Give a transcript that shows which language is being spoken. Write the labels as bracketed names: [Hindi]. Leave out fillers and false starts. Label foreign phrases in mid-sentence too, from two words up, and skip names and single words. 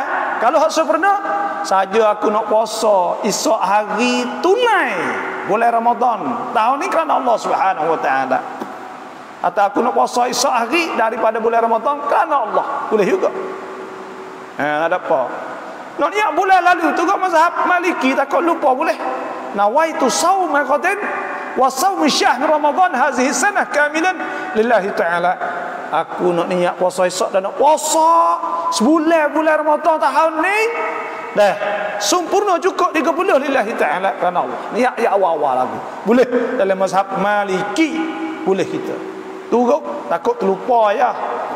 [Malay] Kalau hak sempurna, saja aku nak puasa esok hari tunai bulan Ramadan. Tahun ni kerana Allah [Arabic] سبحانه وتعالى. [Malay] Atau aku nak puasa esok hari daripada bulan Ramadan kerana Allah. Boleh juga. Ada apa? Nak niat bulan lalu tu kau mazhab Maliki takut lupa boleh. [Arabic] نويت صوم غد وصوم شهر رمضان هذه السنة كاملا لله تعالى. [Malay] Aku nak niat puasa esok dan nak puasa sebulan bulan Ramadan tahun ni dah sempurna cukup 30 [Arabic] لله تعالى [Malay] kerana Allah. Niat ya awal-awal lagi. Boleh dalam mazhab Maliki boleh kita. Turut takut terlupa ya.